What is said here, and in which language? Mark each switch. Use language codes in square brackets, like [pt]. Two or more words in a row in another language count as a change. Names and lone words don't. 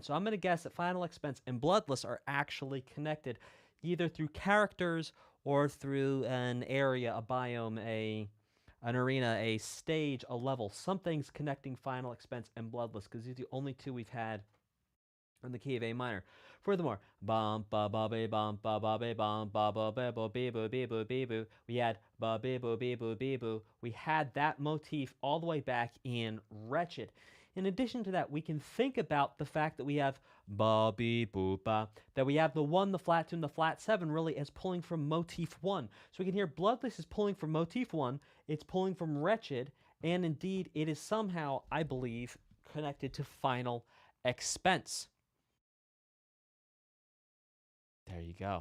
[en] So I'm going to guess that Final Expense and Bloodless are actually connected either through characters or through an area, a biome, an arena, a stage, a level. Something's connecting Final Expense and Bloodless because these are the only two we've had in the key of A minor. Furthermore, bum ba ba be bum ba ba be bum ba ba be bo be boo be boo be boo. We had ba be boo be boo be boo. We had that motif all the way back in Wretched. In addition to that, we can think about the fact that we have ba be boo ba, that we have the 1, the flat 2, and the flat 7 really as pulling from motif 1. So we can hear Bloodless is pulling from motif 1, it's pulling from Wretched, and indeed it is somehow, I believe, connected to Final Expense. There you go.